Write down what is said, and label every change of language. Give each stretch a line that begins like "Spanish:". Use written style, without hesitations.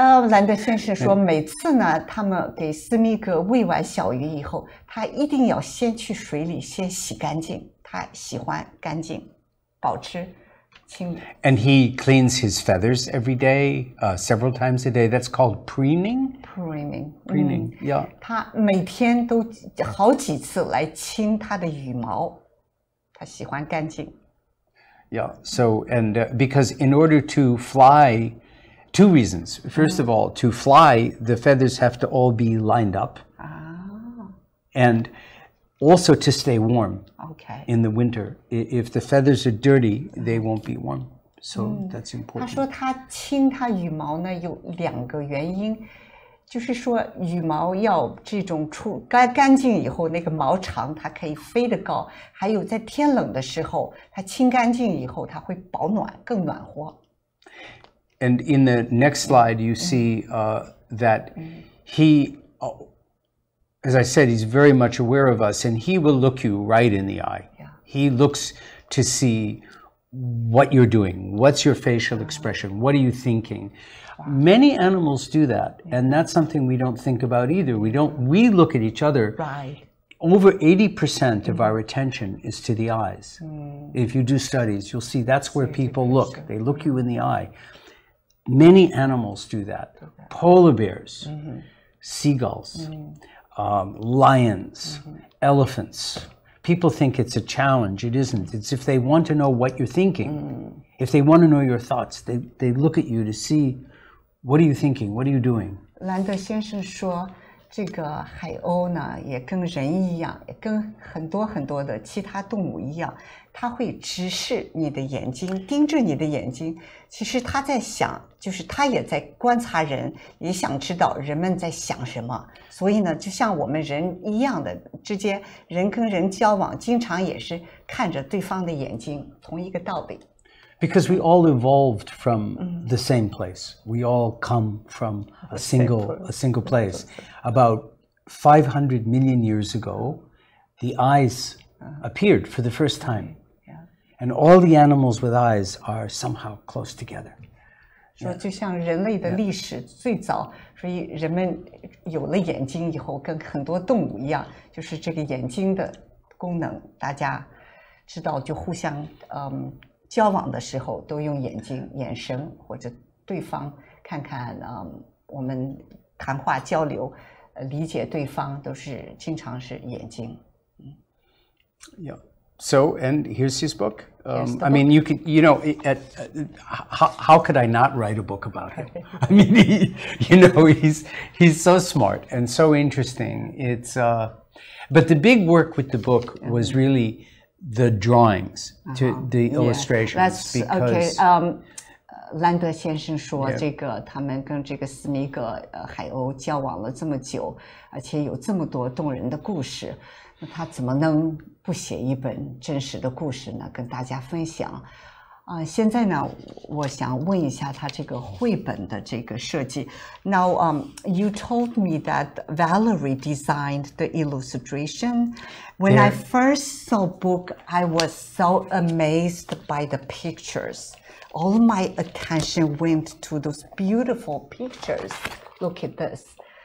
Chinese: 兰德先生说，每次呢，他们给斯密格喂完小鱼以后，他一定要先去水里先洗干净，他喜欢干净，保持清。
English: And he cleans his feathers every day, several times a day. That's called preening. Preening, yeah. 他每天都好几次来清他的羽毛，他喜欢干净。 Yeah. So and because in order to fly. Two reasons. First of all, to fly, the feathers have to all be lined up. And also to stay warm in the winter. If the feathers are dirty, they won't be warm. So that's important.
Chinese: 他说他清他羽毛呢有2个原因，就是说羽毛要这种干净以后，那个毛长，它可以飞得高。还有在天冷的时候，它清干净以后，它会保暖，更暖和。
English: And in the next slide, you see that he, as I said, he's very much aware of us, and he will look you right in the eye. Yeah. He looks to see what you're doing, what's your facial expression, what are you thinking. Many animals do that, and that's something we don't think about either. We look at each other. Right. Over 80% of our attention is to the eyes. If you do studies, you'll see that's where people look. They look you in the eye. Many animals do that. Polar bears, seagulls, lions, elephants. People think it's a challenge. It isn't. It's if they want to know what you're thinking, if they want to know your thoughts, they look at you to see, what are you thinking? What are you doing?
Chinese: 兰德先生说，这个海鸥呢，也跟人一样，也跟很多的其他动物一样，它会直视你的眼睛，盯着你的眼睛。其实他在想，就是他也在观察人，也想知道人们在想什么。所以呢，就像我们人一样的之间，人跟人交往，经常也是看着对方的眼睛，同一个道理。
English: Because we all evolved from the same place. We all come from a single place. About 500 million years ago, the eyes appeared for the first time. And all the animals with eyes are somehow close together.
Chinese: 说就像人类的历史最早，所以人们有了眼睛以后，跟很多动物一样，就是这个眼睛的功能，大家知道就互相交往的时候都用眼睛、眼神或者对方看看我们谈话交流，理解对方都是经常是眼睛。
English: Yeah. So, and here's his book. I mean, you could, you know, how could I not write a book about him? I mean, he's so smart and so interesting. It's, but the big work with the book was really the drawings, to the illustrations. That's because, okay.
Chinese: 兰德先生说，这个他们跟这个斯密格海鸥交往了这么久，而且有这么多动人的故事，那他怎么能不写一本真实的故事呢？跟大家分享。现在呢，我想问一下他这个绘本的这个设计。
English: Now, you told me that Valerie designed the illustration. When I first saw book, I was so amazed by the pictures. All my attention went to those beautiful pictures. Look at this.